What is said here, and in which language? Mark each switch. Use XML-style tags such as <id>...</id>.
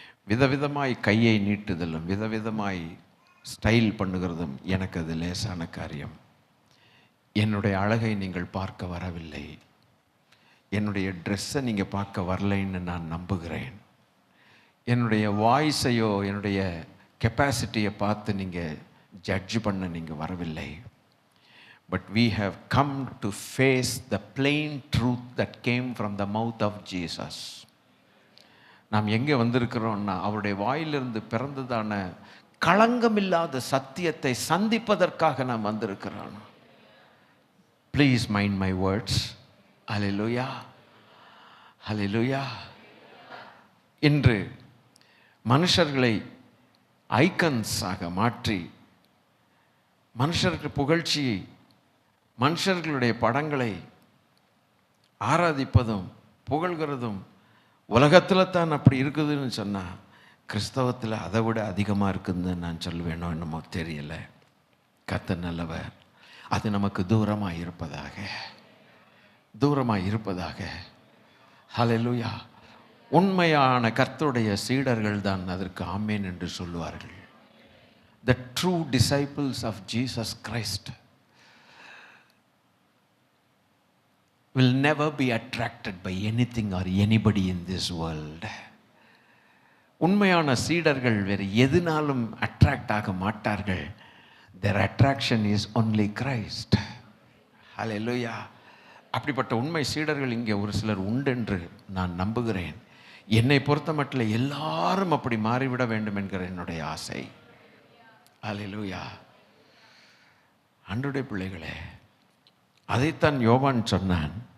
<ta>விதவிதமாய் கையை நீட்டுதலும் விதவிதமாய் ஸ்டைல் பண்ணுகிறதும் எனக்கு அது லேசான காரியம். என்னுடைய அழகை நீங்கள் பார்க்க வரவில்லை, என்னுடைய ட்ரெஸ்ஸை நீங்கள் பார்க்க வரலைன்னு நான் நம்புகிறேன். என்னுடைய வாய்ஸையோ என்னுடைய கெப்பாசிட்டியை பார்த்து நீங்கள் ஜட்ஜ் பண்ண நீங்கள் வரவில்லை.</ta> <en>But we have come to face the plain truth that came from the mouth of Jesus.</en> <ta>நாம் எங்கே வந்திருக்கிறோம்னா, அவருடைய வாயிலிருந்து பிறந்ததான களங்கமில்லாத சத்தியத்தை சந்திப்பதற்காக நாம் வந்திருக்கிறோம்.</ta> <en>Please mind my words. Hallelujah. Hallelujah.</en> <ta>இன்று மனுஷர்களை ஐக்கன்ஸாக மாற்றி, மனுஷருக்கு புகழ்ச்சியை, மனுஷர்களுடைய படங்களை ஆராதிப்பதும் புகழ்கிறதும் உலகத்தில் தான் அப்படி இருக்குதுன்னு சொன்னால், கிறிஸ்தவத்தில் அதை விட அதிகமாக இருக்குதுன்னு நான் சொல்லுவேனோ என்னமோ தெரியலை. கர்த்தர் நல்லவர். அது நமக்கு தூரமாக இருப்பதாக, தூரமாக இருப்பதாக. ஹல்லேலூயா. உண்மையான கர்த்தருடைய சீடர்கள் தான் அதற்கு ஆமென் என்று சொல்லுவார்கள்.</ta> <en>The true disciples of Jesus Christ will never be attracted by anything or anybody in this world.</en> <ta>உண்மையான சீடர்கள் வேறு எதுனாலும் அட்ராக்ட் ஆக மாட்டார்கள்.</ta> <en>Their attraction is only Christ. Hallelujah.</en> <ta>அப்படிப்பட்ட உண்மை சீடர்கள் இங்கே ஒரு சிலர் உண்டென்று நான் நம்புகிறேன். என்னை பொறுத்த மட்டும் எல்லாரும் அப்படி மாறிவிட வேண்டும் என்கிற என்னுடைய ஆசை. ஹல்லேலூயா. ஆண்டவருடைய பிள்ளைகளே, அதைத்தான் யோவான் சொன்னான்.</ta>